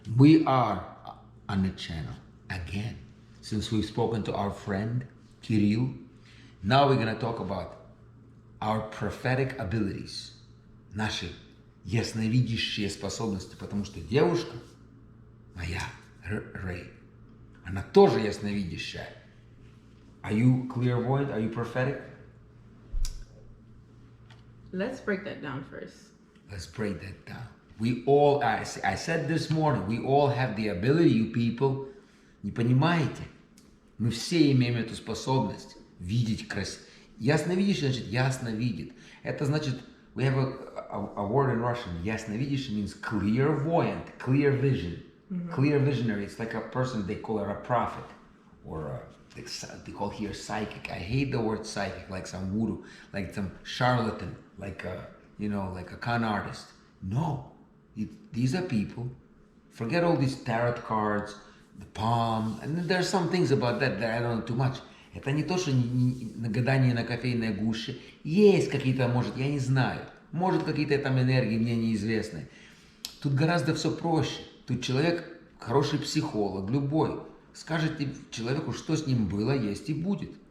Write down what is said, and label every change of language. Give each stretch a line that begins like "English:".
English: We are on the channel again. Since we've spoken to our friend Kirill, now we're going to talk about our prophetic abilities.
Russian: Наши ясновидящие способности, потому что девушка моя, Рэй, она тоже ясновидящая.
English: Are you clairvoyant? Are you prophetic? Let's break that down first. Let's break that down. We all, I said this morning, we all have the ability, you people,
Russian: не понимаете? Мы все имеем эту способность видеть красиво. Ясновидящий, значит, ясно видит. Это значит,
English: we have a word in Russian, ясновидящий means clairvoyant, clear vision. Mm-hmm. Clear visionary, it's like a person, they call it a prophet, or they call here psychic. I hate the word psychic, like some voodoo, like some charlatan, like a, like a con artist. No, these are people, forget all these tarot cards, the palm, and there's some things about that I don't know too much.
Russian: Это не то, что гадание на кофейной гуще. Есть какие-то, может, я не знаю, может какие-то там энергии мне неизвестны. Тут гораздо все проще. Тут человек, хороший психолог, любой, скажет человеку, что с ним было, есть и будет.